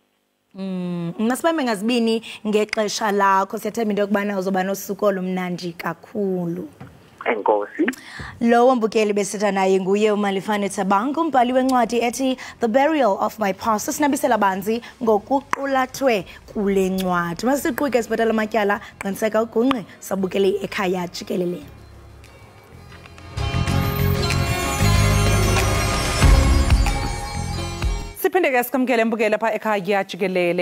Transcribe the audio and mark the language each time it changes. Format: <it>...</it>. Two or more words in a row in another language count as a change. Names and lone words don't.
<xh>Masibambe ngazibini ngexesha lakho, siyathemba into yokubana uzoba nosuku olumnandi kakhulu. Enkosi. Lo mbukeli besitha naye nguye uMalifane Thabang, umbhali wencwadi ethi The Burial of My Past. Sinabisela banzi ngokuqulathwe kule ncwadi. Masiqhubeke sibhatala amatyala, qiniseka ugungqe sabukele ekhaya jikelele. Siphinde ke sikamkele mbukele lapha ekhaya jikelele.</xh>